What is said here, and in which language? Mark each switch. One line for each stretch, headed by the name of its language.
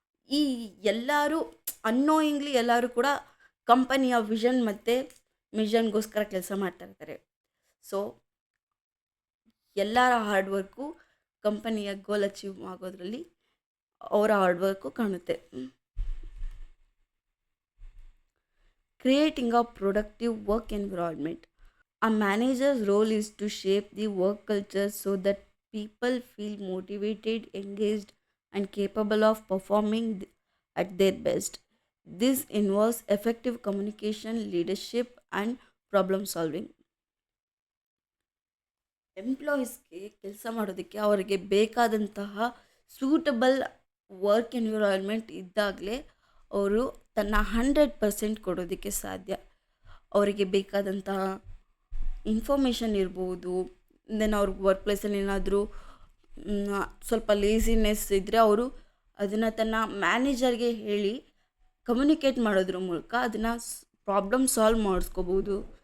Kannada: ಈ ಎಲ್ಲರೂ ಅನ್ನೋಯಿಂಗ್ಲಿ ಎಲ್ಲರೂ ಕೂಡ ಕಂಪನಿಯ ವಿಷನ್ ಮತ್ತು ಮಿಷನ್ಗೋಸ್ಕರ ಕೆಲಸ ಮಾಡ್ತಾ ಇರ್ತಾರೆ. ಸೊ ಎಲ್ಲರ ಹಾರ್ಡ್ ವರ್ಕು ಕಂಪನಿಯ ಗೋಲ್ ಅಚೀವ್ ಆಗೋದ್ರಲ್ಲಿ ಅವರ ಹಾರ್ಡ್ ವರ್ಕು ಕಾಣುತ್ತೆ.
English: Creating a productive work environment. A manager's role is to shape the work culture so that people feel motivated, engaged, and capable of performing at their best. This involves effective communication, leadership, and problem solving.
Kannada: ಎಂಪ್ಲಾಯೀಸ್ಗೆ ಕೆಲಸ ಮಾಡೋದಕ್ಕೆ ಅವರಿಗೆ ಬೇಕಾದಂತಹ suitable work environment ಇದ್ದಾಗಲೇ ಅವರು ತನ್ನ 100% ಕೊಡೋದಕ್ಕೆ ಸಾಧ್ಯ. ಅವರಿಗೆ ಬೇಕಾದಂತಹ ಇನ್ಫಾರ್ಮೇಷನ್ ಇರ್ಬೋದು, ದೆನ್ ಅವ್ರಿಗೆ ವರ್ಕ್ ಪ್ಲೇಸಲ್ಲಿ ಏನಾದರೂ ಸ್ವಲ್ಪ ಲೇಸಿನೆಸ್ ಇದ್ದರೆ ಅವರು ಅದನ್ನು ತನ್ನ ಮ್ಯಾನೇಜರ್ಗೆ ಹೇಳಿ ಕಮ್ಯುನಿಕೇಟ್ ಮಾಡೋದ್ರ ಮೂಲಕ ಅದನ್ನು ಪ್ರಾಬ್ಲಮ್ ಸಾಲ್ವ್ ಮಾಡಿಸ್ಕೋಬೋದು.